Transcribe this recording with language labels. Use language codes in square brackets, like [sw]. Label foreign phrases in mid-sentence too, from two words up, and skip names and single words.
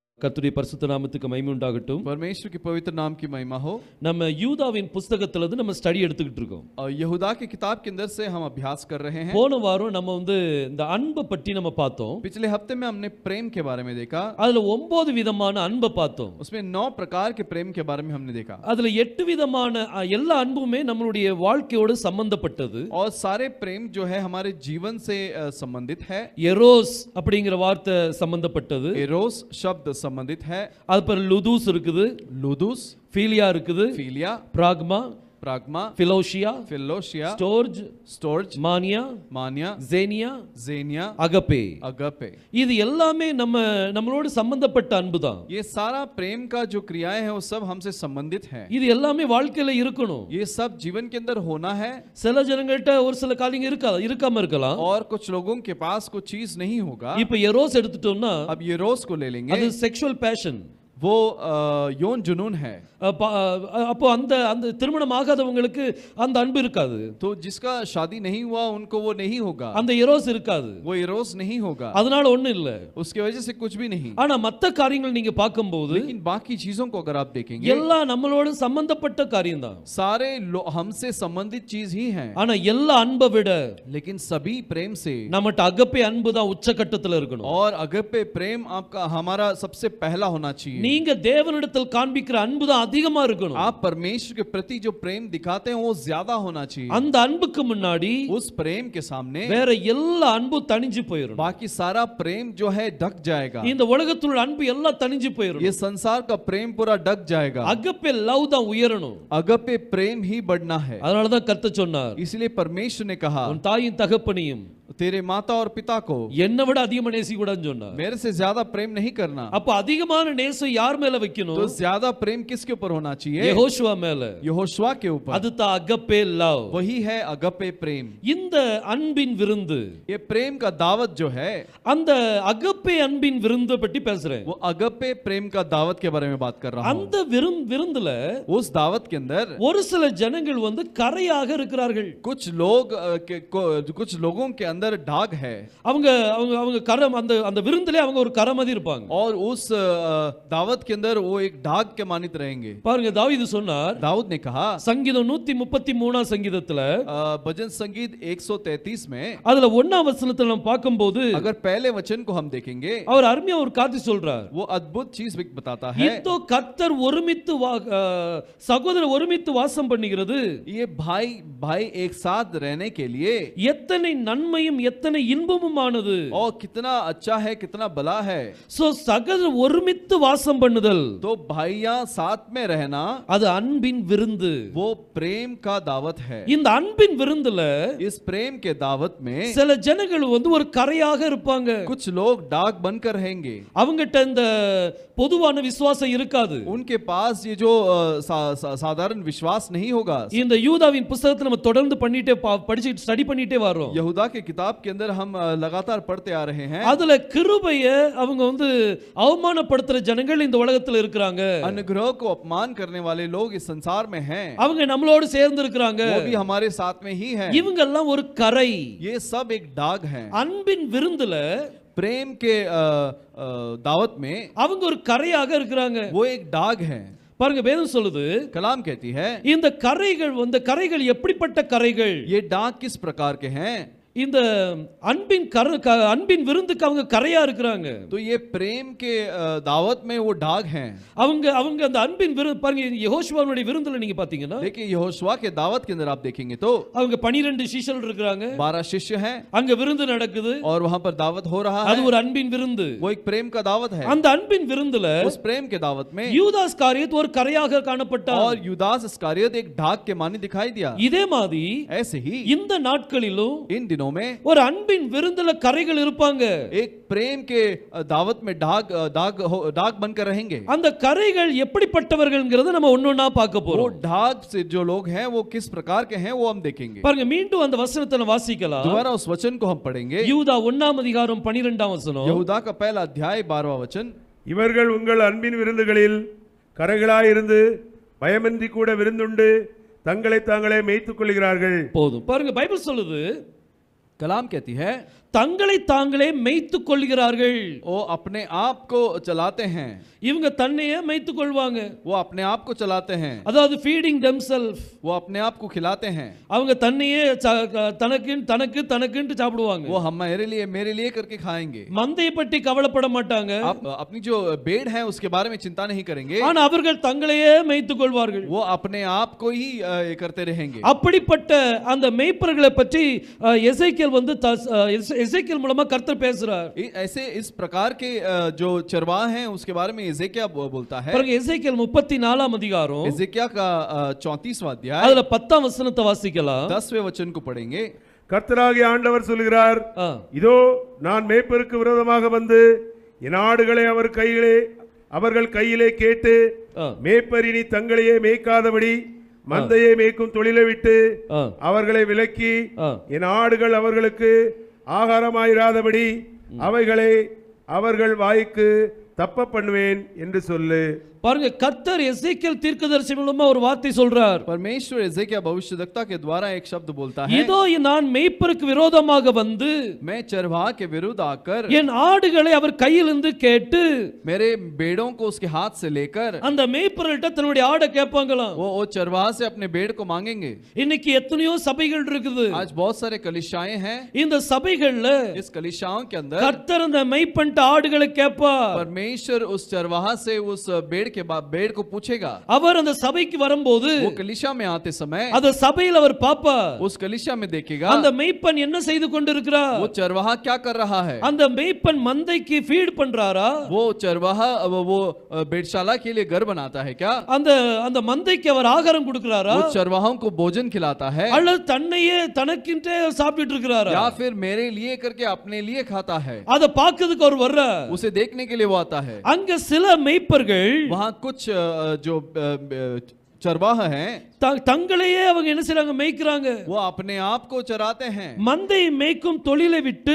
[ta] கர்த்தருடைய பரிசுத்த நாமத்துக்கு மகிமை உண்டாகட்டும். [hi] परमेश्वर के पवित्र नाम की महिमा हो. [ta] நம்ம யூதாவின் புத்தகத்துல இருந்து நம்ம ஸ்டடி எடுத்துக்கிட்டு இருக்கோம். [hi] यहूदा की किताब के अंदर से हम अभ्यास कर रहे हैं. [ta] போன வாரம் நம்ம இந்த அன்பை பற்றி நம்ம பார்த்தோம். [hi] पिछले हफ्ते में हमने प्रेम के बारे में देखा. [ta] அதுல 9 விதமான அன்பை பார்த்தோம். [hi] उसमें 9 प्रकार के प्रेम के बारे में हमने देखा. [ta] அதுல 8 விதமான எல்லா அன்புமே நம்மளுடைய வாழ்க்கையோடு சம்பந்தப்பட்டது. [hi] और सारे प्रेम जो है हमारे जीवन से संबंधित है. [ta] எரோஸ் அப்படிங்கிற வார்த்தை சம்பந்தப்பட்டது. [hi] एरोस शब्द संबंधित है. [ta] அது पर लुदूஸ் இருக்குது, [hi] लुदूस, [ta] ஃபீலியா இருக்குது, [hi] फीलिया, [ta] பிராக்மா, [hi] प्राग्मा, फिलोशिया, फिलोशिया, [ta] ஸ்டோர்ஜ், [hi] स्टोर्ज, [ta] மானியா, [hi] मानिया, [ta] ஜேனியா, [hi] जेनिया, [ta] அகப்பே. [hi] अगपे. [ta] இது எல்லாமே நம்மளோட சம்பந்தப்பட்ட அன்பு தான். [hi] ये सारा प्रेम का जो क्रियाएं हैं वो सब हमसे संबंधित है. [ta] இது எல்லாமே வாழ்க்கையில இருக்கணும். [hi] ये सब जीवन के अंदर होना है. [ta] சில ஜனங்கள்ட்ட ஒரு சில காரியங்க இருக்காம இருக்கலாம். [hi] और कुछ लोगों के पास कुछ चीज नहीं होगा. [ta] இப்ப எரோஸ் எடுத்துட்டோம்னா [hi] अब ये रोज को ले लेंगे. [ta] அது [en] sexual passion, [hi] वो यौन जुनून है. [ta] அப்போ அந்த திருமணம் ஆகாதவங்களுக்கு அந்த அன்பு இருக்காது. [hi] तो जिसका शादी नहीं हुआ उनको वो नहीं होगा. [ta] அந்த எரோஸ் இருக்காது. [hi] वो एरोस नहीं होगा. [ta] அதனால ஒண்ணு இல்ல. [hi] उसकी वजह से कुछ भी नहीं. [ta] ஆனா மத்த காரியங்கள் நீங்க பாக்கும்போது [hi] लेकिन बाकी चीजों को अगर आप देखेंगे [ta] எல்லாம் நம்மளோட சம்பந்தப்பட்ட காரியம் தான். [hi] सारे हमसे संबंधित चीज ही हैं. [ta] ஆனா எல்லா அன்பை விட [hi] लेकिन सभी प्रेम से [ta] நம்மட்ட அகப்பே அன்பு தான் உச்சகட்டத்துல இருக்கணும். [hi] और अगपे प्रेम आपका हमारा सबसे पहला होना चाहिए. [ta] நீங்க தேவனிடத்தில் காண்பிக்கிற அன்பு தான் அதிகமா இருக்கணும். [hi] आप परमेश्वर के प्रति जो प्रेम दिखाते हैं वो ज्यादा होना चाहिए. [ta] அந்த அன்புக்கு முன்னாடி [hi] उस प्रेम के सामने [ta] வேற எல்லா அன்பும் தணிஞ்சு போயிடும். [hi] बाकी सारा प्रेम जो है ढक जाएगा. [ta] இந்த உலகத்துல அன்பு எல்லாம் தணிஞ்சு போயிடும். [hi] ये संसार का प्रेम पूरा ढक जाएगा. [ta] அகப்பே லவ் தான் உயரணும். [hi] अगपे प्रेम ही बढ़ना है. [ta] அதனால தான் கர்த்தர் சொன்னார், [hi] इसलिए परमेश्वर ने कहा [ta] உன் தாயின் தகப்பனையும் [hi] तेरे माता और पिता को [ta] என்னை விட அதிகமா நேசிக்க கூடாதுன்னு சொன்னார். [hi] मेरे से ज्यादा प्रेम नहीं करना. [ta] அப்ப அதிகமான நேசம் யார் மேல வைக்கணும்? [hi] तो ज्यादा प्रेम किसके ऊपर होना चाहिए? [ta] யெகோஷுவா மேல. [hi] यहोशुआ के ऊपर. [ta] அதுதான் அகப்பே லவ். [hi] वही है अगपे प्रेम. [ta] இந்த அன்பின் விருந்து, [hi] ये प्रेम का दावत जो है, [ta] அந்த அகப்பே அன்பின் விருந்து பற்றி பேசுறேன். [hi] वो अगपे प्रेम का दावत के बारे में बात कर रहा हूं. [ta] அந்த விருந்துல [hi] उस दावत के अंदर [ta] ஒரு சில ஜனங்கள் கரையாக இருக்கிறார்கள். [hi] कुछ लोगों के अंदर डाग है. [ta] அவங்க கரம் அந்த விருந்திலே அவங்க ஒரு கரமதி இருப்பாங்க. [hi] और उस दावत के अंदर वो एक डाग के मानित रहेंगे. [ta] பாருங்க, தாவீது சொன்னார், [hi] दाऊद ने कहा [ta] சங்கீதம் 133 சங்கீதத்துல [hi] भजन संगीत 133 में [ta] அதுல 1ஆம் வசனத்துல நம்ம பார்க்கும்போது [hi] अगर पहले वचन को हम देखेंगे [ta] அவர் அருமையா ஒரு காரியத்தை சொல்றார். [hi] वो अद्भुत चीज बताता है. [ta] இதோ கர்த்தர் ஒருமித்து சகோதரர் ஒருமித்து வாசம் பண்ணுகிறது. [hi] ये भाई एक साथ रहने के लिए [ta] எத்தனை நன்மையும் எத்தனை இன்பமுமானது. [hi] और कितना अच्छा है, कितना भला है. [ta] சோ சகோதரர் ஒருமித்து வாசம் பண்ணுதல், [hi] तो भाइयां साथ में रहना, [ta] அது அன்பின் விருந்து. [hi] वो प्रेम का दावत है. [ta] இந்த அன்பின் விருந்துல [hi] इस प्रेम के दावत में [ta] சில ஜனங்கள் ஒரு கரையாக இருப்பாங்க. [hi] कुछ लोग डाग बनकर रहेंगे. [ta] அவங்கட்ட இந்த பொதுவான விசுவாசம் இருக்காது. [hi] उनके पास ये जो साधारण विश्वास नहीं होगा. [ta] இந்த யூதாவின் புத்தகத்தை நம்ம தொடர்ந்து படிச்சு ஸ்டடி பண்ணிட்டே வரோம். [hi] यहूदा के किताब के अंदर हम लगातार पढ़ते आ रहे हैं. [ta] அதுல கிருபைய அவங்க அவமானப்படுத்துற ஜனங்கள் இந்த உலகத்துல இருக்காங்க. [hi] अनुग्रह को अपमान करने वाले लोग इस संसार में हैं. [ta] அவங்க நம்மளோட சேர்ந்து இருக்காங்க. [hi] वो भी हमारे साथ में ही हैं. [ta] இவங்க எல்லாம் ஒரு கரை. [hi] ये सब एक डाग हैं. [ta] அன்பின் விருந்துல [hi] प्रेम के दावत में [ta] அவங்க ஒரு கரையாக இருக்காங்க. [hi] वो एक डाग है. [ta] பாருங்க, வேதம் சொல்லுது, [hi] कलाम कहती है [ta] இந்த கரைகள் எப்படிப்பட்ட கரைகள்? [hi] ये डाग किस प्रकार के हैं? [ta] இந்த அன்பின் விருந்துக்கு அவங்க கரையா இருக்கிறாங்க. [hi] तो ये प्रेम के दावत में वो डाग हैं. [ta] அவங்க அந்த அன்பின் விருந்து பாருங்க, யெகோஷுவாவுடைய விருந்துல நீங்க பாத்தீங்கன்னா, [hi] देखिए यहोशुआ के दावत के अंदर आप देखेंगे तो [ta] அவங்க 12 சீஷர்கள் இருக்காங்க. [hi] 12 शिष्य हैं. [ta] அங்க விருந்து நடக்குது. [hi] और वहां पर दावत हो रहा है. [ta] அது ஒரு அன்பின் விருந்து. [hi] वो एक प्रेम का दावत है. [ta] அந்த அன்பின் விருந்துல [hi] उस प्रेम के दावत में [ta] யூதாஸ் காரியத் ஒரு கரையாக காணப்பட்டார். [hi] और यूदास इस्करियोत एक डाग के मानी दिखाई दिया. [ta] இதே மாதிரி [hi] ऐसे ही [ta] இந்த நாட்களிலும் [hi] इन दिनों में [ta] ஒரு அன்பின் விருந்துல கரைகள் இருப்பாங்க. [hi] एक प्रेम के दावत में डाग बनकर रहेंगे. [ta] அந்த கரைகள் எப்படிப்பட்டவர்கள்ங்கறத நம்ம ஒவ்வொண்ணா பார்க்க [hi] वो [ta] போறோம். [hi] डाग से जो लोग हैं वो किस प्रकार के हैं वो हम देखेंगे. [ta] பாருங்க, மீண்டும் அந்த வசனத்தை வாசிக்கலாம். [hi] दोबारा उस वचन को हम पढ़ेंगे. [ta] யூதா 1ஆம் அதிகாரம் 12ஆம் வசனம். [hi] यहूदा का पहला अध्याय 12वां वचन. [ta] இவர்கள் உங்கள் அன்பின் விருந்துகளில் கரைகளாயிருந்து பயமின்றி கூட விருந்துண்டு தங்களை தாங்களே மேய்த்துக் கொள்கிறார்கள். போதும். பாருங்க, பைபிள் சொல்லுது, [hi] कलाम कहती है [ta] தங்களை தாங்களே மேய்த்துக் கொள்கிறார்கள். [hi] वो अपने आप को चलाते हैं, [ta] இவங்க தன்னையே மேய்த்துக் கொள்வாங்க. [hi] वो अपने आप को चलाते हैं, [ta] அதாவது [en] feeding themselves. [hi] वो अपने आप को खिलाते हैं, [ta] அவங்க தன்னையே தனக்குன்னு சாப்பிடுவாங்க. [hi] वो हम मेरे लिए करके खाएंगे. [ta] மந்தையை பற்றி கவலைப்பட மாட்டாங்க. [hi] आप अपनी जो भेड़ है उसके बारे में चिंता नहीं करेंगे, [ta] ஆனா அவர்கள் தங்களையே மேய்த்துக் கொள்வார்கள். [hi] वो अपने आप को ही करते रहेंगे. [ta] அப்படிப்பட்ட அந்த மேய்ப்பர்களை பற்றி எசேக்கியேல் எசேக்கியேல் மூலமா கர்த்தர் பேசுறார். [hi] ऐसे इस प्रकार के जो चरवाह हैं उसके बारे में எசேக்கியா बोलता है. [ta] பாருங்க எசேக்கியேல் 34 அதிகாரம் [hi] एजेकिया का 34वां अध्याय, [ta] அதுல 10 வசனத்தை வாசிக்கலாம். [hi] 10वें वचन को पढ़ेंगे. [ta] கர்த்தராகிய ஆண்டவர் சொல்கிறார், இதோ நான் மேய்ப்பருக்கு விரோதமாக வந்து என் ஆடுகளை அவர்கள் கையிலே கேட்டு மேய்ப்பரினி தங்களையே மேய்க்காதபடி மந்தையை மேய்க்கும் தொழிலை விட்டு அவர்களை விலக்கி என் ஆடுகள் அவர்களுக்கு ஆகாரமாயிராதபடி அவைகளை அவர்கள் வாய்க்கு தப்ப பண்ணுவேன் என்று சொல்லு. பாருங்க கர்த்தர் எசேக்கியேல் தீர்க்கதரிசி மூலமா ஒரு வார்த்தை சொல்றார். [hi] परमेश्वर एजेकिया भविष्यद्वक्ता के द्वारा एक शब्द बोलता है, [ta] இதோ நான் மேய்ப்பருக்கு விரோதமாக வந்து [hi] मैं चरवाह के विरुद्ध आकर [ta] என் ஆடுகளை அவர் கையிலிருந்து கேட்டு [hi] मेरे भेड़ों को उसके हाथ से लेकर, [ta] அந்த மேய்ப்பர்கிட்ட தன்னுடைய ஆடை கேட்பாங்களாம். [hi] वो चरवाह से अपने भेड़ को मांगेंगे. [ta] இன்னைக்கு எத்தனையோ சபைகள் இருக்குது. [hi] आज बहुत सारे कलीसियाएं हैं. [ta] இந்த சபைகள்ல [hi] इस कलीसियाओं के अंदर [ta] கர்த்தர் அந்த மேய்ப்பன்ட்ட ஆடுகளை கேட்பார். [hi] परमेश्वर उस चरवाहा से उस भेड़ को पूछेगा. [ta] அவர் அந்த சபைக்கு வரும்போது [hi] वो कलीसिया में आते समय [ta] அந்த சபையில் அவர் பாப்பார். [hi] उस कलीसिया में देखेगा [ta] அந்த மேய்ப்பன் என்ன செய்து கொண்டிருக்கிறார். [hi] वो चरवाहा क्या कर रहा है. [ta] அந்த மேய்ப்பன் மந்தைக்கு ஃபீட் பண்றாரா. [hi] वो चरवाहा वो भेड़शाला के लिए घर बनाता है क्या. [ta] அந்த மந்தைக்கு அவர் ஆகாரம் கொடுக்கிறாரா. [hi] वो चरवाहों को भोजन खिलाता है, [ta] அல்லது தன்னையே தனக்கின்றே சாப்பிட்டு இருக்கிறாரா. [hi] या फिर मेरे लिए करके अपने लिए खाता है. [ta] அத பார்க்கிறதுக்கு அவர் வர்றார். [hi] उसे देखने के लिए वो आता है. [ta] அங்க சில மேய்ப்பர்கள் [hi] वहां कुछ जो चरवाह हैं [ta] தங்களையே அவங்க என்ன செய்றாங்க மேய்க்கிறாங்க. [hi] वो अपने आप को चराते हैं. [ta] மந்தை மேய்க்கும் தொழிலை விட்டு